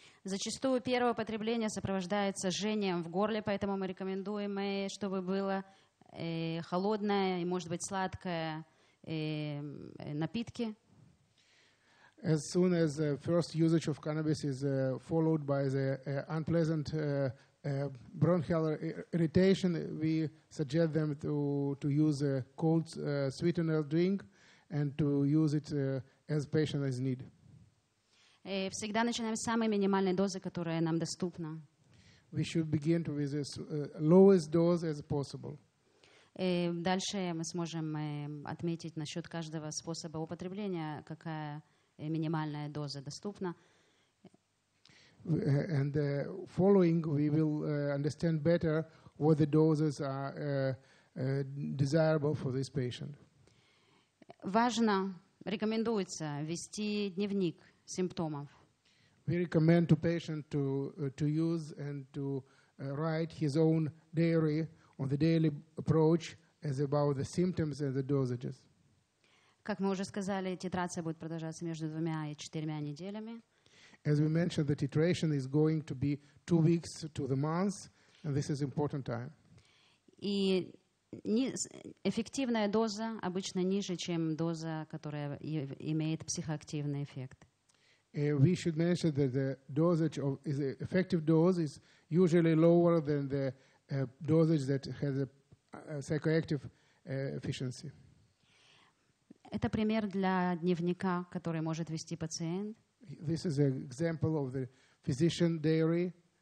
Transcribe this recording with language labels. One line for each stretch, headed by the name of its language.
Russian: Зачастую первое употребление сопровождается жжением в горле, поэтому мы рекомендуем, чтобы было холодное и, может быть, сладкое напитки.
English: As soon as the first usage of cannabis is followed by the unpleasant bronchial irritation, we suggest them to use a cold sweetener drink and to use it as patient as need.
Russian: Всегда начинаем с самой минимальной дозы, которая нам доступна.
English: We should begin with the lowest dose as possible.
Russian: Дальше мы сможем отметить насчет каждого способа употребления, какая минимальная доза доступна.
English: And following, we will understand better what the doses are desirable for this patient.
Russian: Важно, рекомендуется вести дневник симптомов.
English: We recommend to patient to use and to write his own diary on the daily approach as about the symptoms and the dosages.
Russian: Как мы уже сказали, титрация будет продолжаться между 2 и 4 неделями.
English: As we mentioned, the titration is going to be 2 weeks to the month, and this is important time.
Russian: И эффективная доза обычно ниже, чем доза, которая имеет психоактивный эффект.
English: We should mention that the dosage of the effective dose is usually lower than the dosage that has a psychoactive efficiency.
Russian: Это пример для дневника, который может вести пациент.
English: This is an example of the physician diary.